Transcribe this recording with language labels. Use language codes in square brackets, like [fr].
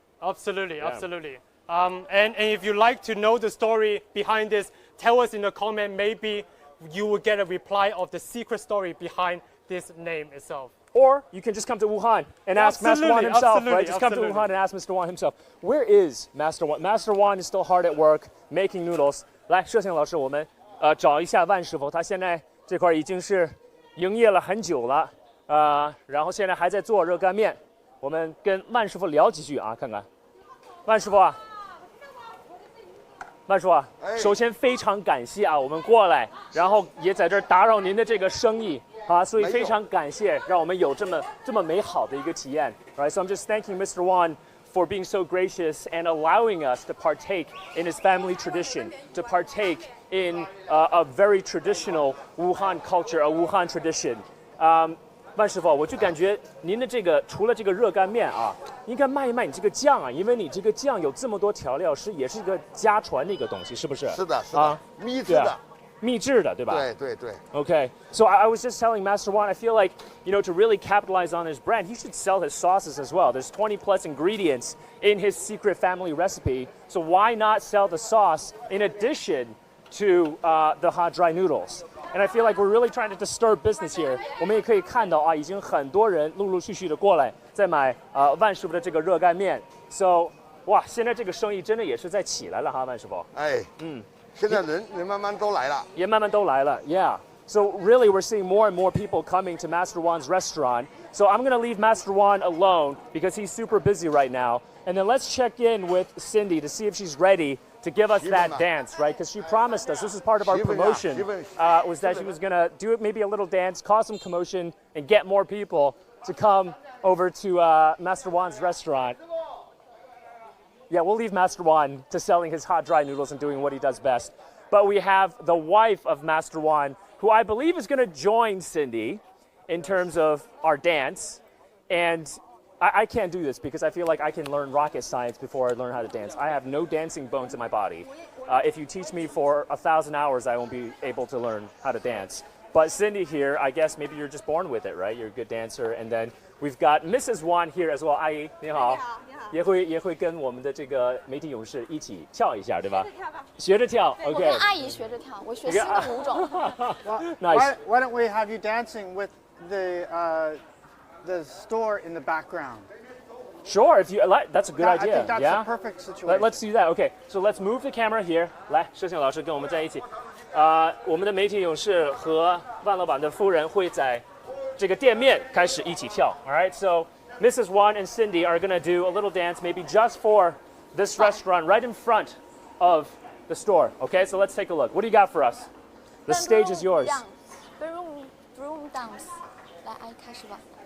[en] Absolutely, absolutely. And if you'd like to know the story behind this, tell us in the comment. Maybe you will get a reply of the secret story behind this name itself. Or you can just come to Wuhan and ask Master Wan himself, right? Just come to Wuhan and ask Mr. Wan himself. Where is Master Wan? Master Wan is still hard at work making noodles. [zh] 来，摄像老师，我们找一下万师傅，他现在这块已经是营业了很久了，然后现在还在做热干面。我们跟万师傅聊几句啊，看看。万师傅啊。万叔啊，首先非常感谢啊，我们过来，然后也在这儿打扰您的这个生意啊，所以非常感谢，让我们有这么美好的一个体验。 [en] Right, so I'm just thanking Mr. Wan for being so gracious and allowing us to partake in his family tradition, to partake in a very traditional Wuhan culture, a Wuhan tradition. [zh] 万师傅，我就感觉您的这个除了这个热干面啊，应该卖一卖你这个酱啊，因为你这个酱有这么多调料，也是一个家传的一个东西，是不是？是的，是的，秘制的。秘制的，对吧？对对对。 [en] Okay, so I was just telling Master Wan, I feel like, to really capitalize on his brand, he should sell his sauces as well. There's 20 plus ingredients in his secret family recipe, so why not sell the sauce in addition to the hot dry noodles? And I feel like we're really trying to disturb business here. [zh] 我们也可以看到啊，已经很多人陆陆续续的过来在买万师傅的这个热干面。 So 哇，现在这个生意真的也是在起来了哈，万师傅。哎，现在人慢慢都来了。也慢慢都来了 [en] Yeah. So really, we're seeing more and more people coming to Master Wan's restaurant. So I'm going to leave Master Wan alone because he's super busy right now. And then let's check in with Cindy to see if she's ready to give us that dance, right? Because she promised us, this is part of our promotion, was that she was going to do maybe a little dance, cause some commotion, and get more people to come over to Master Wan's restaurant. Yeah, we'll leave Master Wan to selling his hot dry noodles and doing what he does best. But we have the wife of Master Wan, who I believe is going to join Cindy in terms of our dance. And I can't do this because I feel like I can learn rocket science before I learn how to dance. I have no dancing bones in my body. If you teach me for 1,000 hours, I won't be able to learn how to dance. But Cindy here, I guess maybe you're just born with it, right? You're a good dancer. And then we've got Mrs. Wan here as well. [zh] 阿姨，你好。也会跟我们的这个媒体勇士一起跳一下，对吧？学着跳 ，OK。我跟阿姨学着跳，我学新的舞种。 [en] Nice. Why don't we have you dancing with the store in the background? Sure, if you like, that's a good I idea. think that's yeah? a perfect situation. Let's do that. Okay, so let's move the camera here. [zh] 来，摄像老师跟我们在一起。我们的媒体勇士和万老板的夫人会在这个店面开始一起跳。 [en] All right, so Mrs. Wan and Cindy are gonna do a little dance, maybe just for this restaurant, right in front of the store. Okay, so let's take a look. What do you got for us? The stage is yours. Broom dance， [zh] 来，阿姨开始吧。